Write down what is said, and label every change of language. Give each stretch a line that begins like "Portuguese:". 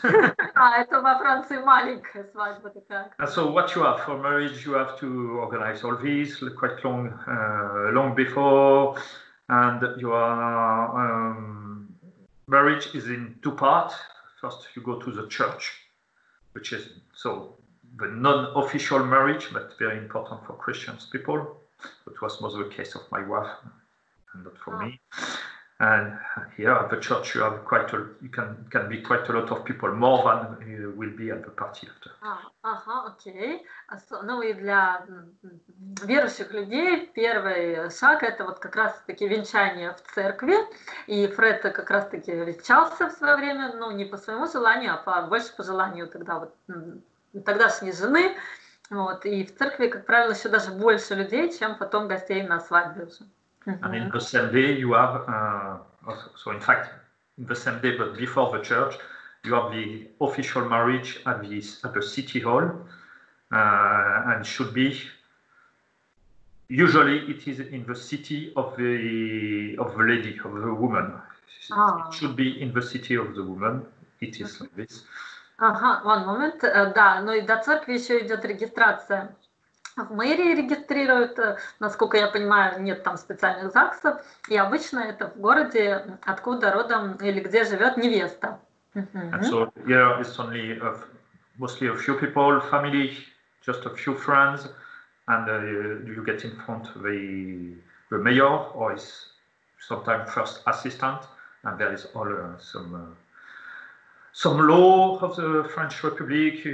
Russian: Это во Франции маленькая свадьба такая.
English: And so what you have for marriage, you have to organize all these quite long before, and you are marriage is in two parts. First, you go to the church, which is the non-official marriage, but very important for Christian people. It was most the case of my wife, and not for me. And here at the church, you have can be quite a lot of people, more than will be at the party after.
Russian: Окей. Ну и для верующих людей первый шаг — это вот как раз-таки венчание в церкви. И Фред как раз-таки венчался в свое время, ну не по своему желанию, а больше по желанию тогда вот тогдашней жены. Вот. И в церкви, как правило, еще даже больше людей, чем потом гостей на свадьбе уже.
English: And in the same day, you have, so in fact, in the same day, but before the church, you have the official marriage at the city hall, and should be, usually it is in the city of the lady, of the woman. It should be in the city of the woman. It is like this. One moment.
Russian: Да, но и до церкви еще идет регистрация. В мэрии регистрируют, насколько я понимаю, нет там специальных ЗАГСов, и обычно это в городе, откуда родом или где живет невеста.
English: And so here it's only mostly a few people, family, just a few friends, and you get in front of the mayor or his sometimes first assistant, and there is all some law of the French Republic.